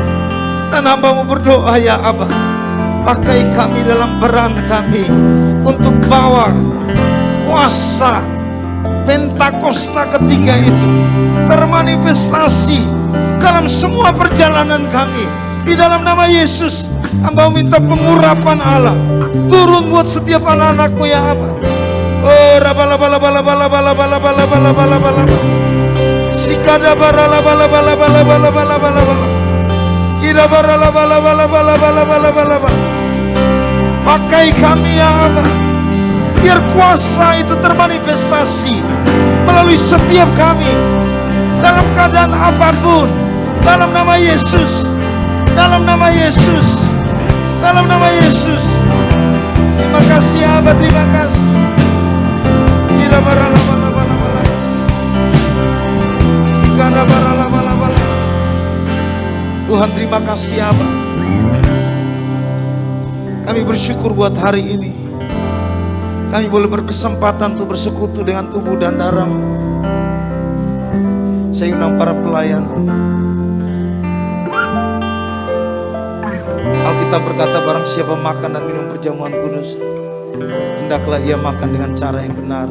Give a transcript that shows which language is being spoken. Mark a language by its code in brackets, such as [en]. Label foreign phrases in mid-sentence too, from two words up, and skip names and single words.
[id] Dan hamba-Mu berdoa ya Aba, pakai kami dalam peran kami untuk bawa kuasa Pentakosta ketiga itu termanifestasi dalam semua perjalanan kami. Di dalam nama Yesus, hamba minta pengurapan Allah turun buat setiap anak-anak-Mu ya Aba. Oh rabala bala bala bala bala bala bala bala bala bala. Sikada barala bala bala bala bala bala bala bala. Kira barala bala bala bala bala bala bala bala. Pakai kami ya Aba, biar kuasa itu termanifestasi melalui setiap kami dalam keadaan apapun. Dalam nama Yesus, dalam nama Yesus, dalam nama Yesus. Terima kasih Aba, terima kasih. Kira barala bala bala bala. Sikada barala bala bala. Tuhan, terima kasih Aba. Kami bersyukur buat hari ini. Kami boleh berkesempatan untuk bersekutu dengan tubuh dan darah-Mu. Saya undang para pelayan. Alkitab berkata, barang siapa makan dan minum perjamuan kudus, hendaklah ia makan dengan cara yang benar.